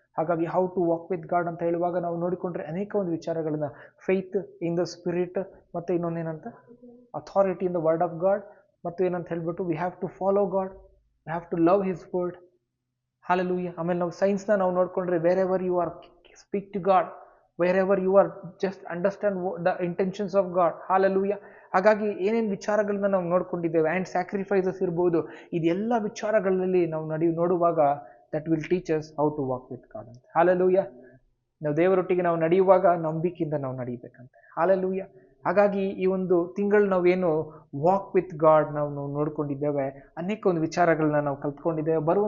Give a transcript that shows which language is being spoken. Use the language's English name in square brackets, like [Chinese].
[Kannada] ಹಾಗಾಗಿ [English] how to walk with God [Kannada] ಅಂತ ಹೇಳುವಾಗ ನಾವು ನೋಡಿಕೊಂಡ್ರೆ ಅನೇಕ ಒಂದು ವಿಚಾರಗಳನ್ನ, [English] faith in the spirit, [Kannada] ಮತ್ತೆ ಇನ್ನೊಂದೇನಂತ [English] authority in the word of God, [Kannada] ಮತ್ತು ಏನಂತ ಹೇಳ್ಬಿಟ್ಟು [English] We have to follow God, we have to love his word. Hallelujah. [Kannada] ಆಮೇಲೆ ನಾವು ಸೈನ್ಸ್ನ ನಾವು ನೋಡ್ಕೊಂಡ್ರೆ [English] Wherever you are speak to God, wherever you are, just understand the intentions of God. Hallelujah. [Kannada] ಹಾಗಾಗಿ ಏನೇನು ವಿಚಾರಗಳನ್ನ ನಾವು ನೋಡ್ಕೊಂಡಿದ್ದೇವೆ, ಆ್ಯಂಡ್ ಸ್ಯಾಕ್ರಿಫೈಸಸ್ ಇರ್ಬೋದು, ಇದೆಲ್ಲ ವಿಚಾರಗಳಲ್ಲಿ ನಾವು ನೋಡುವಾಗ [English] that will teach us how to walk with God [Kannada] ಅಂತ. ಹಾಲೆಲೂಯ. ನಾವು ದೇವರೊಟ್ಟಿಗೆ ನಾವು ನಡೆಯುವಾಗ ನಂಬಿಕೆಯಿಂದ ನಾವು ನಡೀಬೇಕಂತೆ. ಹಾಲೆಲೂಯ. ಹಾಗಾಗಿ ಈ ಒಂದು ತಿಂಗಳು ನಾವೇನು ವಾಕ್ ವಿತ್ ಗಾಡ್ ನಾವು ನೋಡ್ಕೊಂಡಿದ್ದೇವೆ, ಅನೇಕ ಒಂದು ವಿಚಾರಗಳನ್ನ ನಾವು ಕಲ್ತ್ಕೊಂಡಿದ್ದೇವೆ.